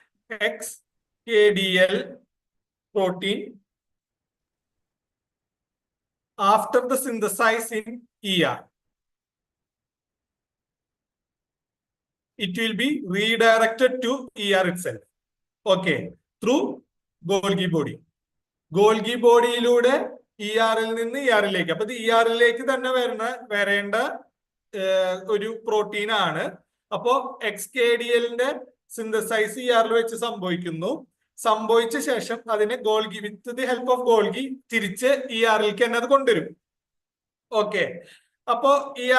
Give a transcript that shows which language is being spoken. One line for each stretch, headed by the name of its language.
English: XKDL protein after the synthesis in ER, it will be redirected to ER itself. Okay, through Golgi body.
Malayalam: Golgi ബോഡിയിലൂടെ ER-ൽ നിന്ന് ER-ലേക്ക്. അപ്പൊ ഇത് ER-ലേക്ക് തന്നെ വരേണ്ട ഒരു protein ആണ്. അപ്പോ XKDL-ന്റെ സിന്തസൈസ് ER-ൽ വെച്ച് സംഭവിക്കുന്നു. സംഭവിച്ച ശേഷം അതിനെ Golgi
English: with the help of
Malayalam: Golgi തിരിച്ച് ER-ലേക്ക് തന്നെ അത് കൊണ്ടുവരും. ഓക്കെ, അപ്പോ ER